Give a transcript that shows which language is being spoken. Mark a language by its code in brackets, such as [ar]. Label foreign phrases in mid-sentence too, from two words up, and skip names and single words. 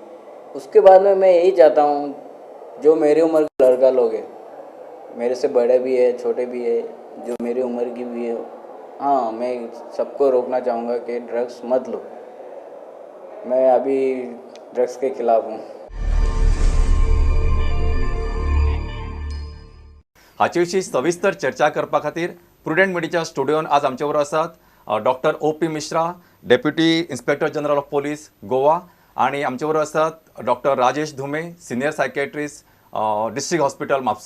[hi] उसके बाद में मैं यही चाहता हूँ, जो मेरी उम्र के लड़का लोग हैं, मेरे से बड़े भी है, छोटे भी है, जो मेरी उम्र की भी है, हाँ मैं सबको रोकना चाहूँगा कि ड्रग्स मत लो। मैं अभी ड्रग्स के खिलाफ हूँ। [kok] हाचे विशीं सविस्तर चर्चा करपा खातीर प्रुडंट मिडियाच्या स्टुडिओन आज आमचे बरोबर आसात डॉक्टर O.P. मिश्रा, [en] Deputy Inspector General of Police Goa, [kok] आणि आमचे बरोबर आसात डॉक्टर राजेश धुमे, [en] senior psychiatrist district hospital Mhapsa.